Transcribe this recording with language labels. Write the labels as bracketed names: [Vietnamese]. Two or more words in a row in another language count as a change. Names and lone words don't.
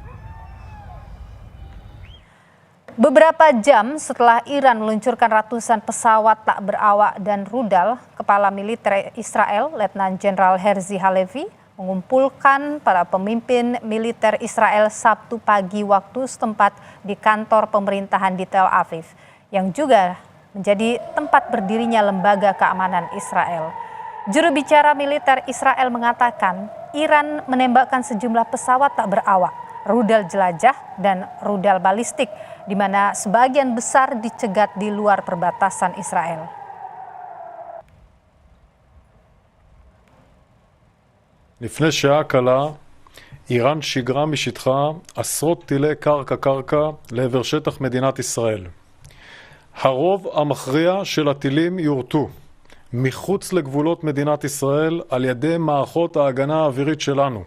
[Indonesian] Beberapa jam setelah Iran meluncurkan ratusan pesawat tak berawak dan rudal, Kepala Militer Israel, Letnan Jenderal Herzi Halevi, mengumpulkan para pemimpin militer Israel Sabtu pagi waktu setempat di kantor pemerintahan di Tel Aviv, yang juga menjadi tempat berdirinya lembaga keamanan Israel. Juru bicara militer Israel mengatakan Iran menembakkan sejumlah pesawat tak berawak, rudal jelajah, dan rudal balistik, di mana sebagian besar dicegat di luar perbatasan Israel. [Hebrew] לפני שעה קלה, איראן שיגרה משטחה עשרות טילי קרקע לעבר שטח מדינת ישראל. הרוב המכריע של הטילים יורטו מחוץ לגבולות מדינת ישראל על ידי מערכות ההגנה האווירית שלנו.